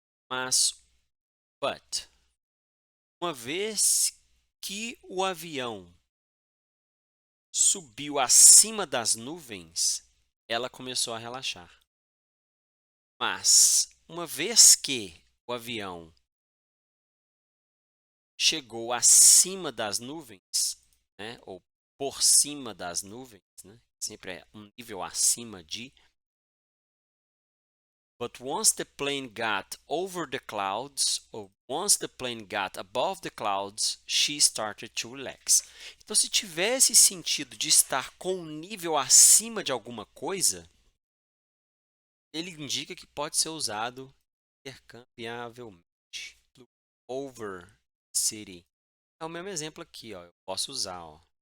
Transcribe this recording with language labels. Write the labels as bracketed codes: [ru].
[pt] Mas, but, uma vez que o avião subiu acima das nuvens, ela começou a relaxar. Mas, uma vez que o avião chegou acima das nuvens, né, ou por cima das nuvens, né, sempre é um nível acima de. [en] But once the plane got over the clouds, or once the plane got above the clouds, she started to relax. [pt] Então, se tivesse sentido de estar com um nível acima de alguma coisa, ele indica que pode ser usado intercambiavelmente. Over city. É o mesmo exemplo aqui, ó. Eu posso usar, ó.